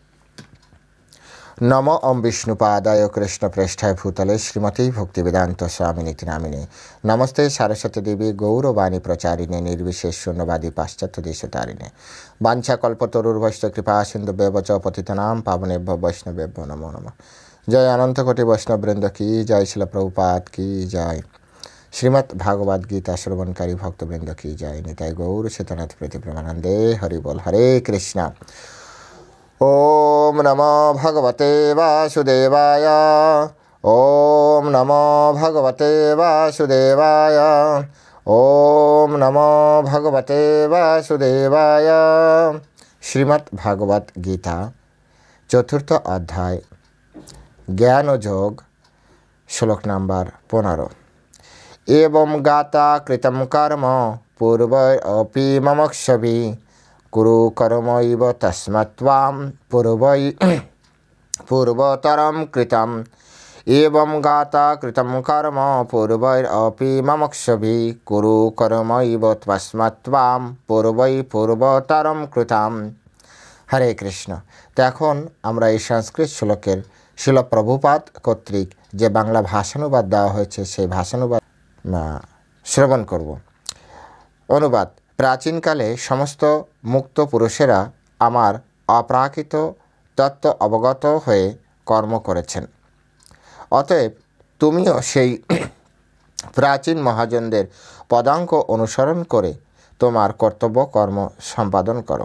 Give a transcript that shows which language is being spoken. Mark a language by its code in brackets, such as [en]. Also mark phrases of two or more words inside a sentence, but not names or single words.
[sa] নম ওম বিষ্ণুপাদায় কৃষ্ণ প্রেষ্ঠায় ভূতলে শ্রীমতী ভক্তিবেদান্ত স্বামিনীতি নামিনে নমস্তে সারস্বতী দেবী গৌরবাণী প্রচারিণে নির্বিশেষ শূন্যবাদী পাশ্চাত্য দেশতারিণে বাঞ্ছা কল্পতরুর্ভৈষ্ঠ কৃপা সিন্ধু ব্যবচ পতিতনাম পাবনেভ্য বৈষ্ণবেভ্য নমো নমঃ। [bn] জয় অনন্ত কোটি বৈষ্ণববৃন্দ কি জয়, শিল প্রভুপাদ কি জয়, শ্রীমদ্ ভাগবত গীতা শ্রবণকারী ভক্তবৃন্দ কি জয়, নিতাই গৌর চেতনাথ প্রীতি প্রেমানন্দে হরি বল। [sa] হরে কৃষ্ণ। ওম নমো ভগবতে বাসুদেবায়। ওম নমো ভগবতে বাসুদেবায়। ওম নমো ভগবতে বাসুদেবায়। [bn] শ্রীমদ্ ভাগবত গীতা চতুর্থ অধ্যায় জ্ঞান ও যোগ, শ্লোক নাম্বার 15। [sa] एवं गाता कृतं कर्म पूर्वैरपि ममक्षभि कुरु कर्मैव तस्मत्त्वां पूर्वतरं कृतम्। एवं गाता कृतं कर्म पूर्वैरपि ममक्षभि कुरु कर्मैव तस्मत्त्वां पूर्वतरं कृतम्। [bn] হরে কৃষ্ণ। তো এখন আমরা এই সংস্কৃত শ্লোকের শিল প্রভুপাদ কর্তৃক যে বাংলা ভাষানুবাদ দেওয়া হয়েছে সেই ভাষানুবাদ শ্রবণ করব। অনুবাদ: প্রাচীনকালে সমস্ত মুক্ত পুরুষেরা আমার অপ্রাকৃত তত্ত্ব অবগত হয়ে কর্ম করেছেন, অতএব তুমিও সেই প্রাচীন মহাজনদের পদাঙ্ক অনুসরণ করে তোমার কর্তব্য কর্ম সম্পাদন করো।